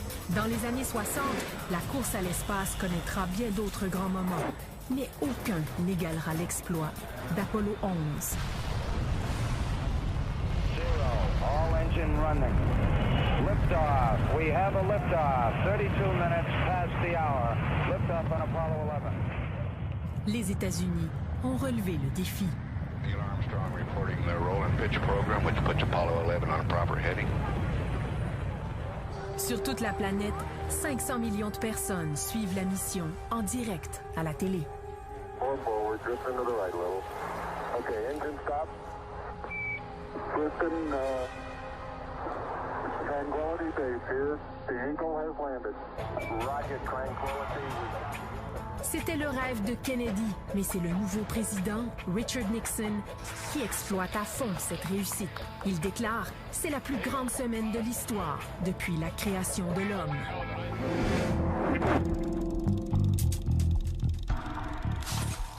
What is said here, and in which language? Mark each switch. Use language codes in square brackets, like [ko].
[fr] Dans les années 60, la course à l'espace connaîtra bien d'autres grands moments, mais aucun n'égalera l'exploit d'Apollo 11. [en] All engine running. Liftoff. We have a liftoff. 32 minutes past the hour. Liftoff on Apollo 11. [fr] Les États-Unis ont relevé le défi. [en] Neil Armstrong reporting the roll and pitch program, which puts Apollo 11 on a proper heading. [fr] Sur toute la planète, 500 millions de personnes suivent la mission en direct à la télé. [en] Forward, drift into the right level. Okay, engine stop. Drifting, Tranquility Base here. The Eagle has landed. Roger, Tranquility. [fr] C'était le rêve de Kennedy, mais c'est le nouveau président, Richard Nixon, qui exploite à fond cette réussite. Il déclare « C'est la plus grande semaine de l'histoire depuis la création de l'homme ».